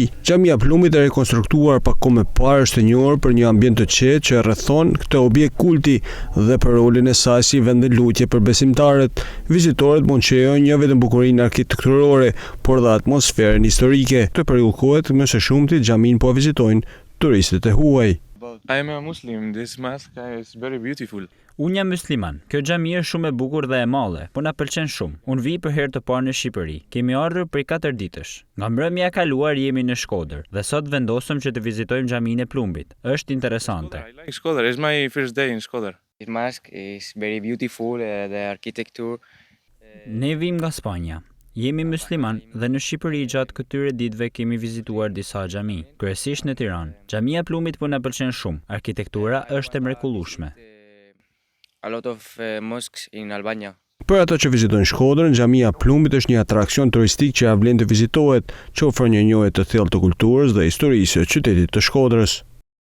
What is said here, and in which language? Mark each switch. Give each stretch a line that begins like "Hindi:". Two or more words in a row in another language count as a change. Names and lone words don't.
Albanian: Xhamia Plumbit e rekonstruktuar pak kohë më parë është e njohur për një ambient të qetë që e rrethon këtë objekt kulti dhe për rolin e saj si vend lutje për besimtarët. Vizitorët mund të shijojnë jo vetëm bukurinë arkitekturore, por dhe atmosferën historike. Të përjullkohet më së shumti xhamin po vizitojnë turistët e huaj.
English: I am a Muslim. This mosque is very beautiful.
Albanian: Unë jam musliman. Kjo xhami është shumë e bukur dhe e madhe, po na pëlqen shumë. Unë vi për herë të parë në Shqipëri. Kemi ardhur për 4 ditësh. Nga mbrëmja e kaluar jemi në Shkodër dhe sot vendosëm që të vizitojmë xhaminë e Plumbit. Është interesante.
English: I like Shkodër. It's my first day in Shkodër. The mosque is very beautiful, the architecture.
Albanian: Ne vim nga Spanja. Jemi musliman dhe në Shqipëri gjatë këtyre ditëve kemi vizituar disa xhami, kryesisht në Tiranë. Xhamia e Plumbit po na pëlqen shumë. Arkitektura është e mrekullueshme.
English: A lot of mosques in Albania.
Albanian: Për ato që vizitojnë Shkodrën, xhamia e Plumbit është një atraksion turistik që ja vlen të vizitohet, që ofron një njohje të thellë të kulturës dhe historisë së qytetit të Shkodrës.